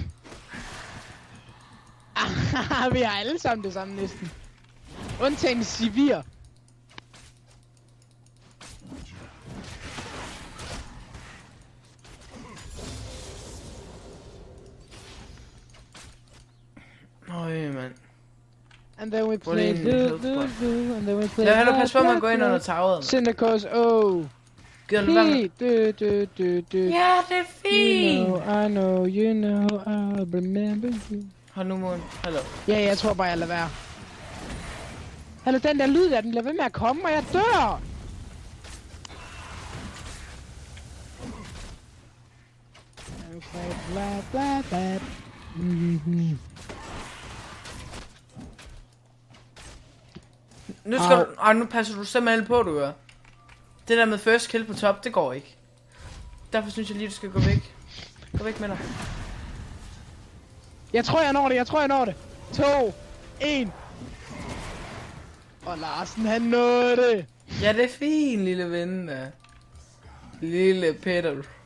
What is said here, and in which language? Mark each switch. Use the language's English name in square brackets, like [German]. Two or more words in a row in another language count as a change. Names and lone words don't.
[Danish] Vi har alle sammen det samme næsten. Undtagen Sivir. Øj, mand. [English] And then we play and then we play. [Danish] Lad hellere passe på, at man går ind under toweret. Syndicus, Gider du være med? Ja, det er fint. [English] You know, I remember you. [Danish] Hold nu munden. Hallo. Ja, jeg tror bare, jeg lader være. Hallo, den der lyd der, den lader ved med at komme, og jeg dør! Okay, bla bla bla. Nu skal du... nu passer du simpelthen på, du gør. Det der med [English] first kill [Danish] på top, det går ikke. Derfor synes jeg lige, du skal gå væk. Gå væk med dig. Jeg tror, jeg når det. 2, 1. Og Larsen, han nåede det. Ja, det er fint, lille ven. Lille Peter.